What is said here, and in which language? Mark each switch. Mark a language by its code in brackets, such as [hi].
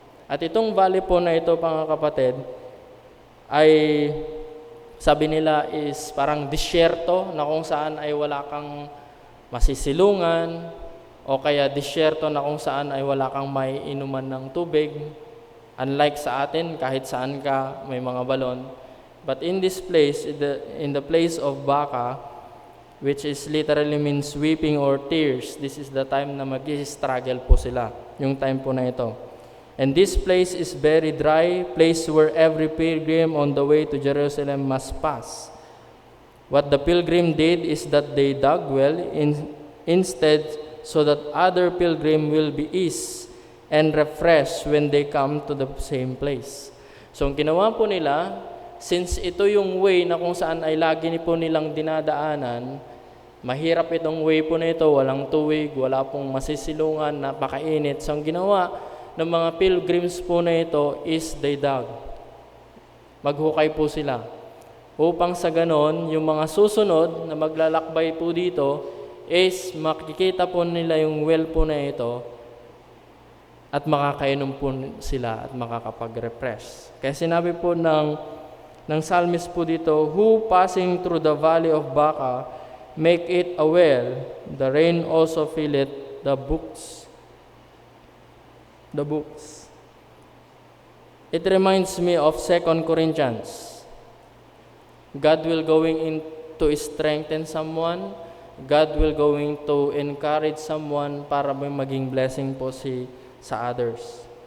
[tl] At itong valley po na ito, mga kapatid, ay sabi nila is parang disyerto na kung saan ay wala kang masisilungan o kaya disyerto na kung saan ay wala kang may inuman ng tubig. Unlike sa atin, kahit saan ka, may mga balon. [en] But in this place, in the place of Baca, which is literally means weeping or tears, this is the time [tl] na mag-struggle po sila, yung time po na ito. [en] And this place is very dry, place where every pilgrim on the way to Jerusalem must pass. What the pilgrim did is that they dug well instead so that other pilgrim will be eased and refreshed when they come to the same place. [tl] So ang ginawa po nila, since ito yung way na kung saan ay lagi po nilang dinadaanan, mahirap itong way po na ito, walang tuwig, wala pong masisilungan, napakainit. So ang ginawa ng mga pilgrims po na ito is [en] they dug. [tl] Maghukay po sila. Upang sa ganon, yung mga susunod na maglalakbay po dito is makikita po nila yung well po na ito at makakainom po sila at makakapag-refresh. Kaya sinabi po ng psalmist po dito, [en] who passing through the valley of Baca, make it a well, the rain also filleth the books. The books. It reminds me of 2 Corinthians. God will going in to strengthen someone, God will going to encourage someone [tl] para may maging blessing po sa others.